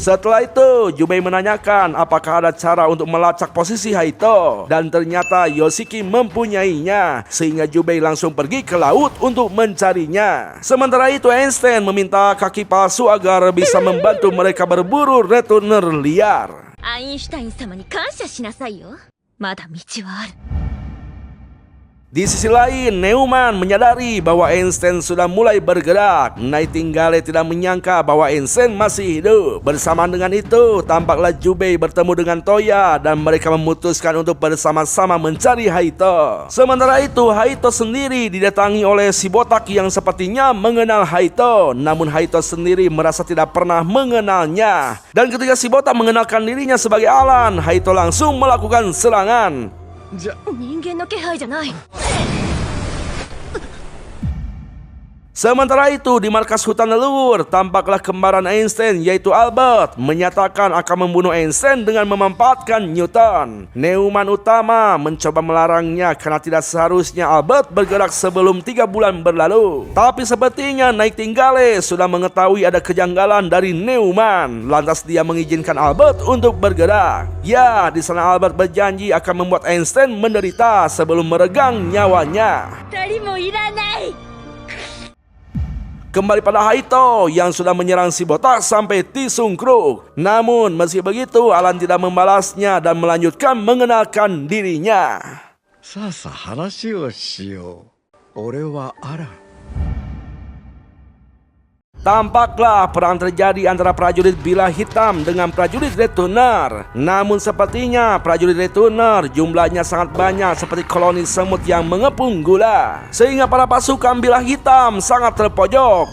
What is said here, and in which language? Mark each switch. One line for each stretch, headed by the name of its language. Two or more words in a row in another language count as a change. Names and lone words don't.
Indonesian: Setelah itu, Jubei menanyakan apakah ada cara untuk melacak posisi Haito, dan ternyata Yoshiki mempunyainya, sehingga Jubei langsung pergi ke laut untuk mencarinya. Sementara itu, Einstein meminta kaki palsu agar bisa membantu mereka berburu returner liar.
Japanese: アインシュタイン様に感謝しなさいよ。まだ道はある。
Indonesian: Di sisi lain, Neumann menyadari bahwa Einstein sudah mulai bergerak. Nightingale tidak menyangka bahwa Einstein masih hidup. Bersamaan dengan itu, tampaklah Jubei bertemu dengan Toya dan mereka memutuskan untuk bersama-sama mencari Haito. Sementara itu, Haito sendiri didatangi oleh si botak yang sepertinya mengenal Haito. Namun Haito sendiri merasa tidak pernah mengenalnya. Dan ketika si botak mengenalkan dirinya sebagai Alan, Haito langsung melakukan serangan.
Japanese: 人間の気配じゃない。
Indonesian: Sementara itu, di markas hutan leluhur, tampaklah kembaran Einstein yaitu Albert menyatakan akan membunuh Einstein dengan memanfaatkan Newton. Neumann utama mencoba melarangnya karena tidak seharusnya Albert bergerak sebelum 3 bulan berlalu. Tapi sepertinya Nightingale sudah mengetahui ada kejanggalan dari Neumann. Lantas dia mengizinkan Albert untuk bergerak. Ya, di sana Albert berjanji akan membuat Einstein menderita sebelum meregang nyawanya.
Japanese: 二人もいらない。
Indonesian: Kembali pada Haito yang sudah menyerang si botak sampai tisungkruk. Namun meski begitu, Alan tidak membalasnya dan melanjutkan mengenalkan dirinya.
Japanese: さあさあ話をしよう。俺はアラン。
Indonesian: Tampaklah perang terjadi antara prajurit Bila Hitam dengan prajurit Returner. Namun sepertinya prajurit Returner jumlahnya sangat banyak seperti koloni semut yang mengepung gula, sehingga para pasukan Bila Hitam sangat terpojok.